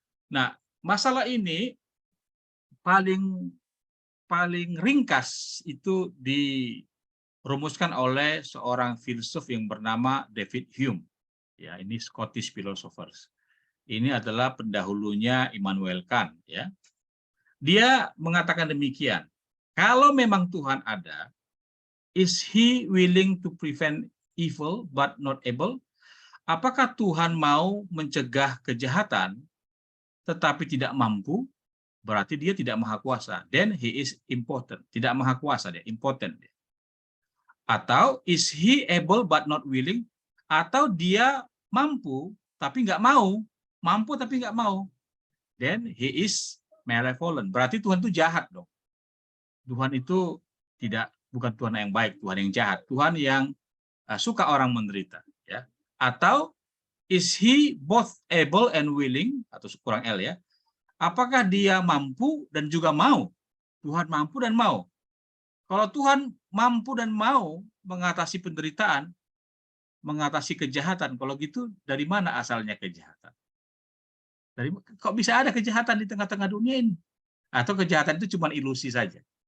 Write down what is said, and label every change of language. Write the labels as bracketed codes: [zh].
[id] Nah, masalah ini paling ringkas itu dirumuskan oleh seorang filsuf yang bernama David Hume. Ya, ini Scottish philosophers. Ini adalah pendahulunya Immanuel Kant. Ya, dia mengatakan demikian. Kalau memang Tuhan ada, [en] is He willing to prevent evil but not able? [id] Apakah Tuhan mau mencegah kejahatan, tetapi tidak mampu? Berarti dia tidak maha kuasa. [en] Then he is impotent. [id] Tidak maha kuasa dia, impotent. [en] Atau is he able but not willing? [id] Atau dia mampu tapi nggak mau, mampu tapi nggak mau. [en] Then he is malevolent. [id] Berarti Tuhan itu jahat dong. Tuhan itu bukan Tuhan yang baik, Tuhan yang jahat, Tuhan yang suka orang menderita. Ya. [en] Atau is he both able and willing, [id] atau kurang L ya? Apakah dia mampu dan juga mau? Tuhan mampu dan mau. Kalau Tuhan mampu dan mau mengatasi penderitaan, mengatasi kejahatan, kalau gitu dari mana asalnya kejahatan? Kok bisa ada kejahatan di tengah-tengah dunia ini? Atau kejahatan itu cuma ilusi saja?